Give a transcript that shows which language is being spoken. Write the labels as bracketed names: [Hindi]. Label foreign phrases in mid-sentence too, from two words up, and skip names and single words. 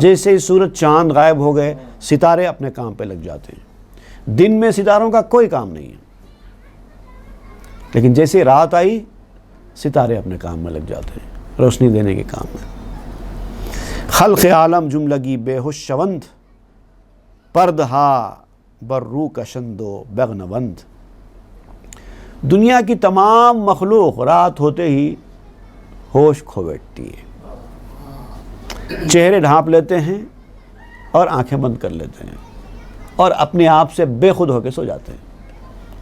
[Urdu] جیسے ہی سورج چاند غائب ہو گئے ستارے اپنے کام پہ لگ جاتے ہیں۔ دن میں ستاروں کا کوئی کام نہیں ہے، لیکن جیسے رات آئی ستارے اپنے کام میں لگ جاتے ہیں، روشنی دینے کے کام میں۔ [Persian] خلق عالم جملگی بے ہوش شوند، پردہا بر رو کشند و بغنوند۔ [Urdu] دنیا کی تمام مخلوق رات ہوتے ہی ہوش کھو بیٹھتی ہے، چہرے ڈھانپ لیتے ہیں اور آنکھیں بند کر لیتے ہیں اور اپنے آپ سے بے خود ہو کے سو جاتے ہیں۔